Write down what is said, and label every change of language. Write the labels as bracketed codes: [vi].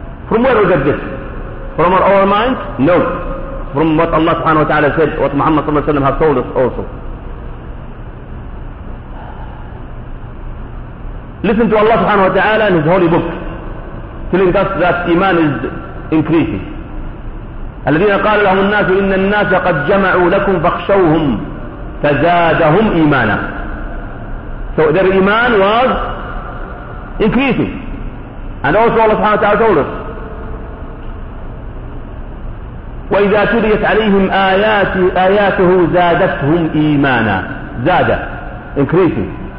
[en] From where we get this? From our mind? No. From what Allah subhanahu wa ta'ala said, what Muhammad sallallahu alayhi wa sallam has told us also. Listen to Allah subhanahu wa ta'ala in His holy book, telling us that Iman is increasing. [ar] الذين قال لهم الناس إن الناس قد جمعوا لكم فاخشوهم فزادهم إيمانا. [en] So their Iman was increasing. And also Allah subhanahu wa ta'ala told us, [ar] وإذا تليت عليهم آياته زادتهم إيمانا. زاد [en] increasing.